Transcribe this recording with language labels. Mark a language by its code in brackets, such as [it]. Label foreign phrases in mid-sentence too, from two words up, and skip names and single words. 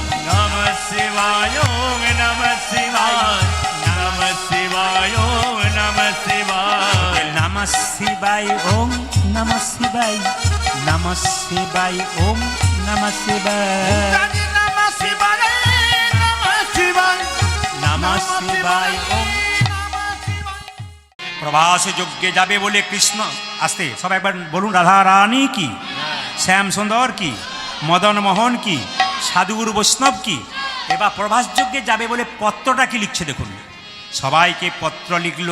[sa] নমঃ শিবায় ওম নমঃ শিবায়, নমঃ শিবায় ওম নমঃ শিবায়, নমঃ শিবায় ওম নমঃ শিবায়, নমঃ শিবায় ওম নমঃ শিবায়, নমঃ শিবায় নমঃ শিবায়, নমঃ শিবায় ওম। [bn] প্রভাস যজ্ঞে যাবে বলে কৃষ্ণ, আসতে সবাই একবার বলুন, রাধা রানী কি, শ্যাম সুন্দর কি, মদন মোহন কি, সাধুগুরু বৈষ্ণব কি। এবার প্রভাস যজ্ঞে যাবে বলে পত্রটা কি লিখছে দেখুন। সবাইকে পত্র লিখল।